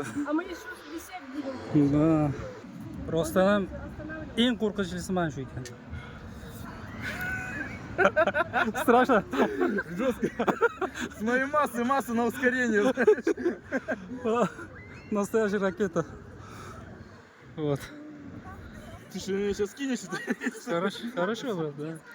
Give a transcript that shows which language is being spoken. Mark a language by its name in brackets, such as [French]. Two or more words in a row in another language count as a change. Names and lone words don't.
[Russian] А мы еще висеть будем. Да. Просто [Uzbek] eng qo'rqinchlisi mana shu ekan. [Russian] Страшно. Жестко. С моей массы на ускорение. Настоящая ракета. Вот. Ты что, меня сейчас кинешь? Хорошо, брат, да.